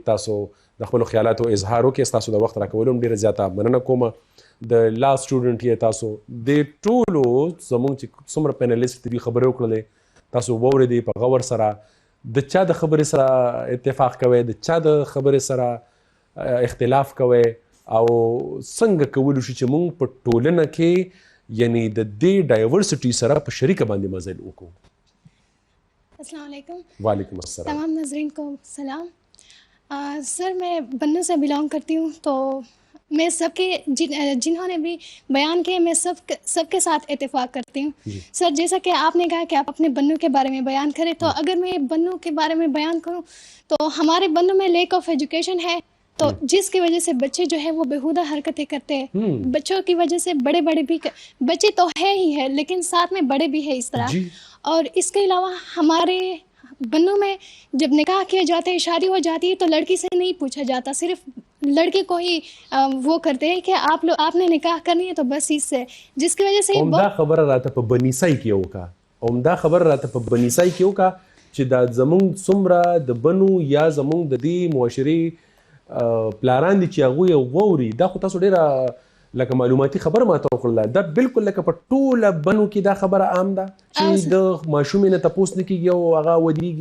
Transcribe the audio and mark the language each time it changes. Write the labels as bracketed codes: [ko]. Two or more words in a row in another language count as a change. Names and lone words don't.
[ps] تاسو د خپل خیالاتو اظهار وکړئ تاسو د وخت راکولو ډېره زیاته مننه کوم د [en] law student [ps] یې تاسو د ټولو زموږ چې څومره پینلیست دي خبرې وکړلې تاسو واورېدې په غور سره د چا د خبرې سره اتفاق کوئ، د چا د خبرې سره اختلاف کوئ، او څنګه کولی شو چې موږ په ټولنه کې یعنی د دې ډایورسټي سره په شریکه باندې مزل وکړو. [ar] السلام علیکم. وعلیکم السلام. [ur] تمام ناظرین کو سلام. سر میں بنوں سے بلانگ کرتی ہوں، تو میں سب کے جنہوں نے بھی بیان کیے میں سب کے ساتھ اتفاق کرتی ہوں. سر جیسا کہ آپ نے کہا کہ آپ اپنے بنوں کے بارے میں بیان کریں، تو اگر میں بنوں کے بارے میں بیان کروں تو ہمارے بنوں میں [en] lack of education [ur] ہے، تو جس کی وجہ سے بچے جو ہے وہ بےہودہ حرکتیں کرتے ہیں. بچوں کی وجہ سے بڑے بھی بچے تو ہے ہی ہے، لیکن ساتھ میں بڑے بھی ہے اس طرح. اور اس کے علاوہ ہمارے بنوں میں جب نکاح کیے جاتے ہیں، شادی ہو جاتی ہے، تو لڑکی سے نہیں پوچھا جاتا، صرف لڑکے کو ہی وہ کرتے ہیں کہ آپ نے نکاح کرنی ہے تو بس اس سے، جس کی وجہ سے [ps] عمدہ خبر راته په بنیسای کې وکا، عمدہ خبر راته په بنیسای کې وکا چې دا زمونږ څومره د بنو یا زمونږ د دې معاشري پلاران دي چې هغوی ووري. دا خو تاسو ډېره لکه معلوماتي خبر ماته وکړله، دا بالکل لکه په ټوله بنو کې دا خبره عام ده چې د ماشومې نه تپوس نه کېږي او هغه ودرېږي.